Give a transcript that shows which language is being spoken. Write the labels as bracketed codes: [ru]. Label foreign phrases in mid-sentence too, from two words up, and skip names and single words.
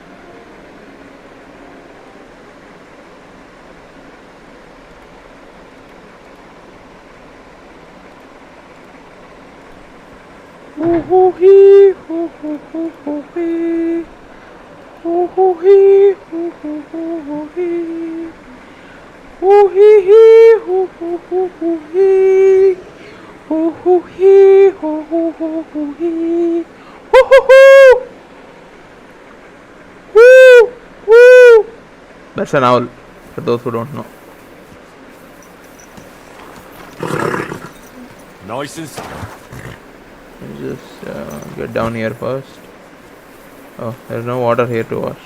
[en] Hoo hoo hee, hoo hoo hoo hoo hee. Hoo hoo hee, hoo hoo hoo hoo hee. Hoo hee hee, hoo hoo hoo hoo hee. Hoo hoo hee, hoo hoo hoo hoo hee. Hoo hoo hoo. Woo, woo. That's an owl, for those who don't know. Nice and slow. Just get down here first. Oh, there's no water here to wash.